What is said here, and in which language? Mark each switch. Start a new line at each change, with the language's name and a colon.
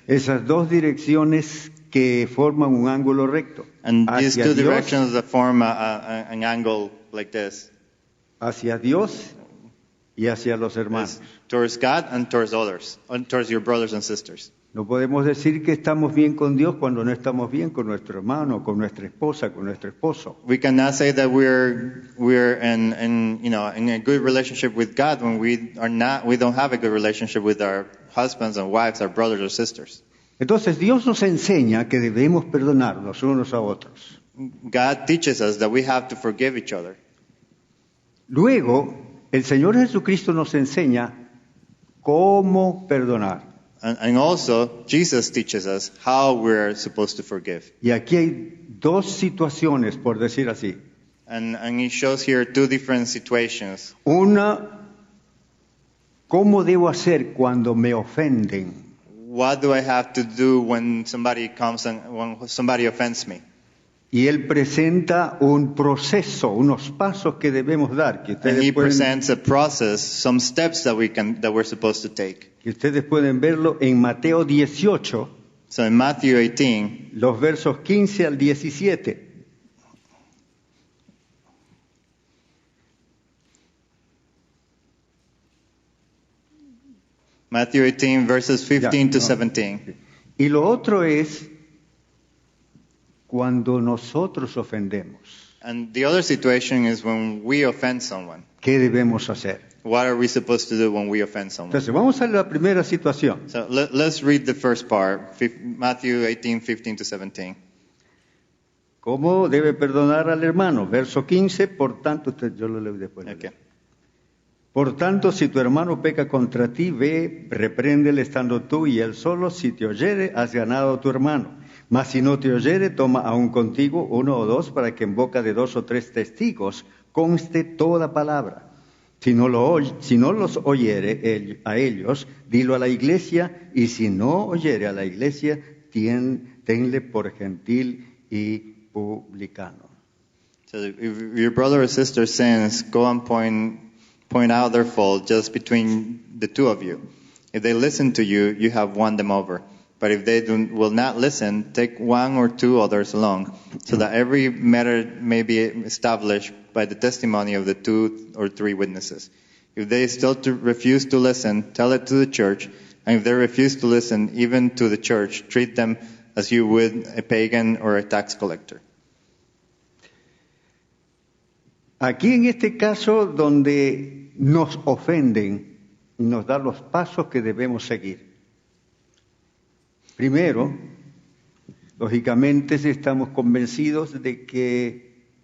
Spanish: Esas dos direcciones que forman un ángulo recto.
English: And these
Spanish: Hacia
English: two
Spanish: Dios,
English: directions that form an angle like this.
Spanish: hacia Dios y hacia los
English: Is
Spanish: hermanos.
English: towards God and towards others, and towards your brothers and sisters.
Spanish: No podemos decir que estamos bien con Dios cuando no estamos bien con nuestro hermano, con nuestra esposa, con nuestro esposo.
English: We cannot say that we're in a good relationship with God when we don't have a good relationship with our husbands and wives, our brothers or sisters.
Spanish: Entonces Dios nos enseña que debemos perdonarnos unos a otros.
English: God teaches us that we have to forgive each other.
Spanish: Luego, el Señor Jesucristo nos enseña cómo perdonar.
English: And also, Jesus teaches us how we're supposed to forgive.
Spanish: Y aquí hay dos situaciones, por decir así.
English: And he shows here two different situations.
Spanish: Una, ¿cómo debo hacer cuando me ofenden?
English: What do I have to do when somebody comes and when somebody offends me?
Spanish: Y Él presenta un proceso, unos pasos que debemos dar, que
English: And
Spanish: ustedes
English: he
Spanish: pueden,
English: presents a process, some steps that we're supposed to take.
Spanish: que ustedes pueden verlo en Mateo 18,
English: So in Matthew 18,
Spanish: los versos 15 al 17.
English: Matthew 18 verses 15 to
Spanish: Ya, no.
English: 17.
Spanish: Y lo otro es cuando nosotros ofendemos.
English: And the other situation is when we offend someone.
Spanish: ¿Qué debemos hacer?
English: What are we supposed to do when we offend someone?
Spanish: Entonces, vamos a la primera situación.
English: So let's read the first part, Matthew 18, 15 to 17.
Spanish: ¿Cómo debe perdonar al hermano? Verso 15, por tanto, yo lo leo después.
English: Okay.
Spanish: Por tanto, si tu hermano peca contra ti, ve, repréndele estando tú y él solo. Si te oyere, has ganado a tu hermano. Mas si no te oyere, toma aún contigo uno o dos, para que en boca de dos o tres testigos conste toda palabra. Si no los oyere a ellos, dilo a la iglesia, y si no oyere a la iglesia, tenle por gentil y publicano.
English: So if your brother or sister sins, go and point out their fault just between the two of you. If they listen to you, you have won them over. But if they will not listen, take one or two others along, so that every matter may be established by the testimony of the 2 or 3 witnesses. If they still refuse to listen, tell it to the church. And if they refuse to listen, even to the church, treat them as you would a pagan or a tax collector.
Spanish: Aquí en este caso donde nos ofenden y nos da los pasos que debemos seguir. Primero, lógicamente estamos convencidos de que